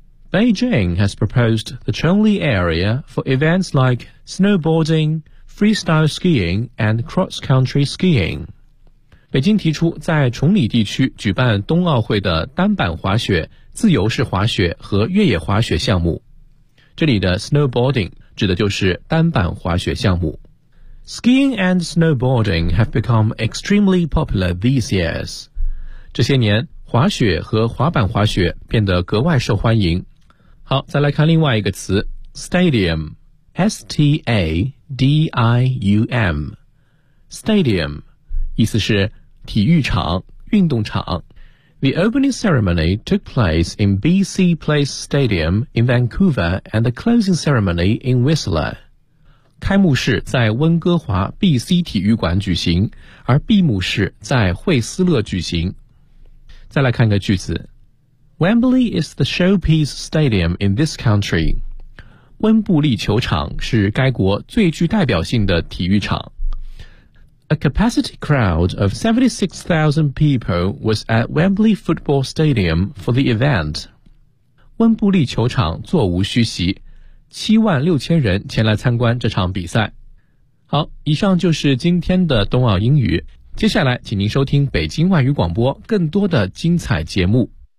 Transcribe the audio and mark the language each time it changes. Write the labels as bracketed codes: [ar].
[en] Beijing has proposed the Chongli area for events like snowboarding, freestyle skiing, and cross-country skiing. [zh] 北京提出在崇礼地区举办冬奥会的单板滑雪、自由式滑雪和越野滑雪项目。这里的 snowboarding 指的就是单板滑雪项目。 [en] Skiing and snowboarding have become extremely popular these years. [zh] 这些年，滑雪和滑板滑雪变得格外受欢迎。好，再来看另外一个词 [en] Stadium S-T-A-D-I-U-M Stadium [zh] 意思是体育场、运动场 [en] The opening ceremony took place in BC Place Stadium in Vancouver and the closing ceremony in Whistler [zh] 开幕式在温哥华 BC 体育馆举行而闭幕式在惠斯勒举行再来看个句子 [en] Wembley is the showpiece stadium in this country. [zh] 温布利球场是该国最具代表性的体育场。 [en] A capacity crowd of 76,000 people was at Wembley Football Stadium for the event. [zh] 温布利球场座无虚席，76,000人前来参观这场比赛。好，以上就是今天的冬奥英语。接下来，请您收听北京外语广播更多的精彩节目。